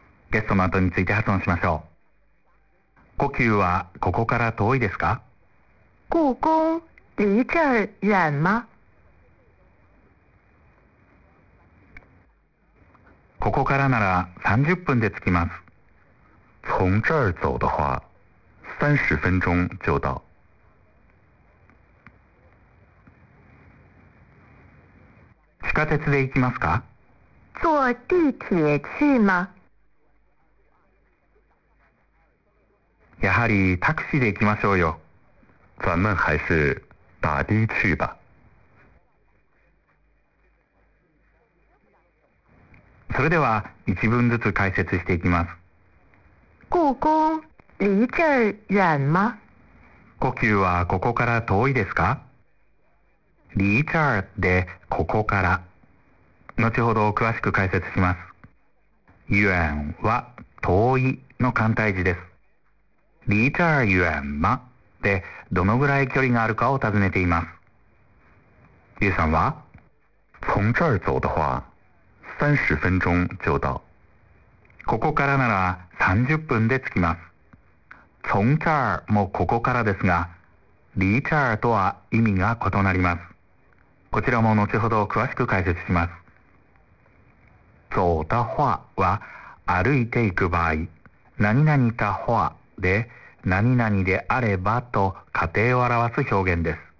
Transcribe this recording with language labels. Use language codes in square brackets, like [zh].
[ja] ゲストの後について発音しましょう。故宮はここから遠いですか？ [zh] 故宮離这儿远吗？ [ja] ここからなら30分で着きます。 [zh] 从这儿走的话30分钟就到。 [ja] 地下鉄で行きますか？ [zh] 坐地铁去吗？ [ja] やはりタクシーで行きましょうよ。 [zh] 咱们还是打的去吧。 [ja] それでは一文ずつ解説していきます。 [zh] 故宮離这儿远吗？ [ja] 故宮はここから遠いですか？ [zh] 離这儿 [ja] でここから、後ほど詳しく解説します。遠は遠いの簡体字です。 [zh] 離这儿远吗 [ja] でどのぐらい距離があるかを尋ねています。リュウさんは [zh] 从这儿走的话30分钟就到。 [ja] ここからなら30分で着きます。 [zh] 从这儿 [ja] もここからですが、 [zh] 離这儿 [ja] とは意味が異なります。こちらも後ほど詳しく解説します。 [zh] 走的话 [ja] は歩いていく場合、何々的话で何々であればと仮定を表す表現です。